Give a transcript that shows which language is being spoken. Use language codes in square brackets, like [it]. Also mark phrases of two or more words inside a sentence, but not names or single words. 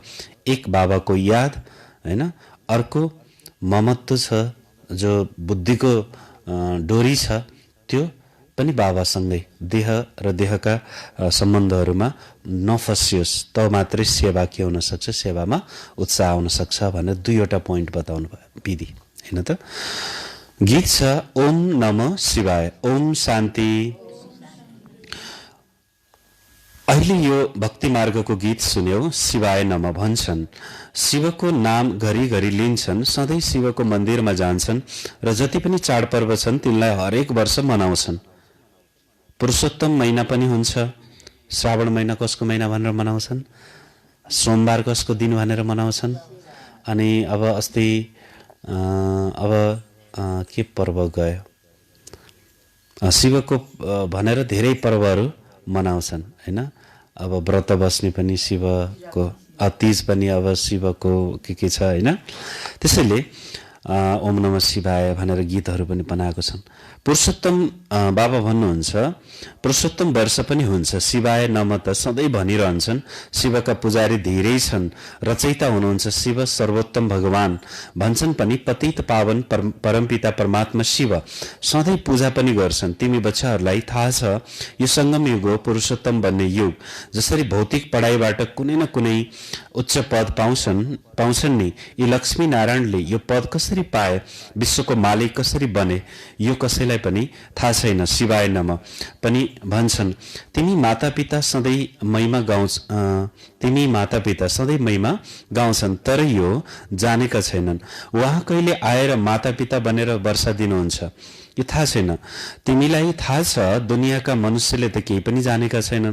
[ne] एक बाबाको याद हैन, अर्को ममत्व छ, जो बुद्धिको डोरी छ त्यो पनि बाबासँगै देह र देहका सम्बन्धहरूमा नफसियोस्, त मात्रै सेवा के हुन सक्छ, सेवामा उत्साह आउन सक्छ भनेर दुईवटा पोइन्ट बताउनु भयो विधि हैन त। गीत छ [sa] ओम नमः शिवाय। ओम शान्ति। [ne] अहिले यो भक्ति मार्गको गीत सुन्यौ। [sa] शिवाय नमः [ne] भन्छन्। शिवको नाम घरिघरि लिन्छन्, सधैँ शिवको मन्दिरमा जान्छन् र जति पनि चाडपर्व छन् तिनलाई हरेक वर्ष मनाउँछन्। पुरुषोत्तम महिना पनि हुन्छ। श्रावण महिना कसको महिना भनेर मनाउँछन्, सोमबार कसको दिन भनेर मनाउँछन्। अनि अब अस्ति के पर्व गयो, शिवको भनेर धेरै पर्वहरू मनाउँछन् हैन। अब व्रत बस्ने पनि शिवको, तीज पनि अब शिवको के छ हैन। त्यसैले [sa] ओम नमः शिवाय [ne] भनेर गीतहरू पनि बनाएको छन्। पुरुषोत्तम बाबा भन्नुहुन्छ पुरुषोत्तम वर्ष पनि हुन्छ। [sa] शिवाय नमः [ne] त सधैँ भनिरहन्छन्। शिवका पुजारी धेरै छन्, रचयिता हुनुहुन्छ शिव सर्वोत्तम भगवान भन्छन् पनि। पतित पावन परमपिता परमात्मा शिव सधैँ पूजा पनि गर्छन्। तिमी बच्चाहरूलाई थाहा छ यो सङ्गम युग हो, पुरुषोत्तम बन्ने युग। जसरी भौतिक पढाइबाट कुनै न कुनै उच्च पद पाउँछन् नि, यी लक्ष्मी नारायणले यो पद कसरी पाए, विश्वको मालिक कसरी बने, यो कसैलाई पनि थाहा छैन। [sa] शिवाय नमः [ne] पनि भन्छन्। तिमी मातापिता सधैँ महिमा गाउँछन्, तर यो जानेका छैनन् उहाँ कहिले आएर मातापिता बनेर वर्षा दिनुहुन्छ, यो थाहा छैन। तिमीलाई थाहा छ दुनियाँका मनुष्यले त केही पनि जानेका छैनन्।